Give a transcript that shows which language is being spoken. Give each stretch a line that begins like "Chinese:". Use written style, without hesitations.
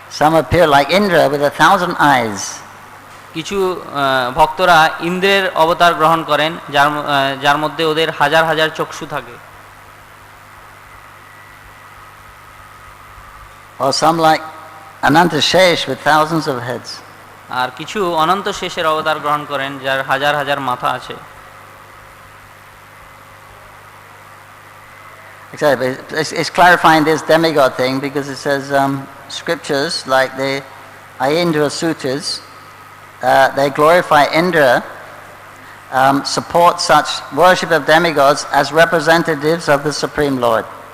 English: Some appear like Indra with 1,000 eyes.
Bangla: কিছু ভক্তরা ইন্দ্রের অবতার গ্রহণ করেন যার মধ্যে ওদের হাজার হাজার চক্ষু থাকে।
English: Or some like Anantashesh with thousands of heads.
Bangla: আর কিছু অনন্ত শেষের অবতার গ্রহণ করেন যার হাজার হাজার মাথা আছে।
English: Exactly. It's clarifying this demigod thing because it says scriptures like the Ayendra Sutras, they glorify Indra, support such worship of demigods as representatives of the Supreme Lord.